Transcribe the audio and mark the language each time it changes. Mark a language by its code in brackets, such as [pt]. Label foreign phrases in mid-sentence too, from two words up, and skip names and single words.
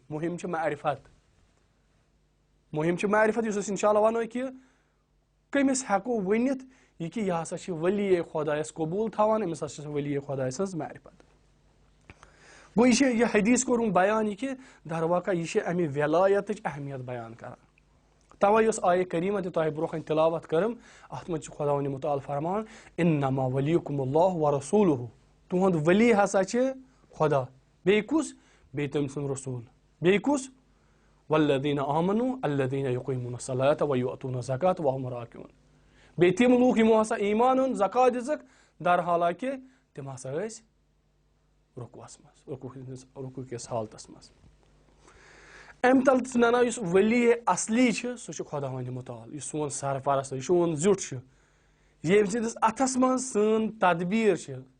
[ks] مُہِم چھِ معرفت. مُہِم چھِ معرفت یُس أسۍ [ar] انشاء اللہ [ks] ونو کہِ کٔمِس ہٮ۪کو ؤنِتھ یہِ کہِ یہِ ہسا چھِ ولی خۄدایس قبوٗل تھاوان أمِس ہسا چھِ ولی خۄداے سٕنٛز معرفت. گوٚو یہِ چھِ یہِ حدیٖث کوٚرُم بیان یہِ کہِ در واقع یہِ چھِ امہِ ولایتٕچ اہمیت بیان کران. توے یۄس آیہِ کریٖمہ تہِ تۄہہِ برونٛہہ کَنہِ تِلاوت کٔرٕم اَتھ منٛز چھُ خۄداوندِ مُتعال فرمان [ar] اِنما ولیکُم اللہ ورسوٗلُہ [ks] تُہُنٛد ولی ہسا چھِ خۄدا بیٚیہِ کُس بیٚیہِ تٔمۍ سُنٛد رسوٗل بیٚیہِ کُس [ar] والذین آمنوا الذین یقیمون الصلاۃ ویؤتون الزکاۃ وهم راکعون [ks] بیٚیہِ تِم لوٗکھ یِمو ہسا ایٖمان اوٚن زکات دِژٕکھ در حالانکہِ تِم ہسا ٲسۍ رُکوٗوس منٛز رُکوٗ کِس حالتس منٛز اَمہِ تل تہِ چھُ نَنان یُس ولی اصلی چھُ سُہ چھُ خۄداوندِ مُتعال یُس سون سرپرست یہِ سون زیُٹھ چھُ ییٚمہِ سٕنٛدِس اَتھس منٛز سٲنۍ تدبیٖر چھِ